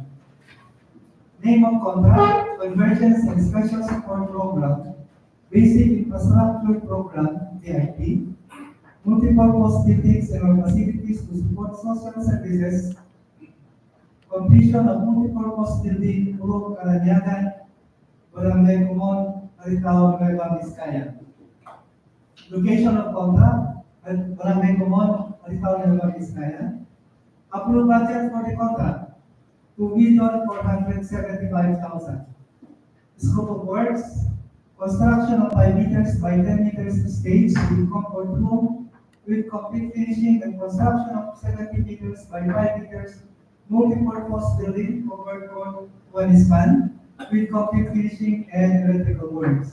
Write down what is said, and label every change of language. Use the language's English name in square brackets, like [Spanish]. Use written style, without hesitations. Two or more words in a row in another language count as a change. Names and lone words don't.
[English] Name of contract, Convergence and Special Support Program, Basic Infrastructure Program, BIP, Multipurpose Buildings and Facilities to Support Social Services, completion of multipurpose building, Purok, Karaniagan, Barangay Comon, Aritao, Nueva Vizcaya. Location of contract at Barangay Comon, Aritao, Nueva Vizcaya. Approved budget for the contract, 2,475,000. Scope of works, construction of 5 meters by 10 meters stage with comfort room, with complete finishing and construction of 70 meters by 5 meters multi-purpose building covered on one span, with complete finishing and electrical works.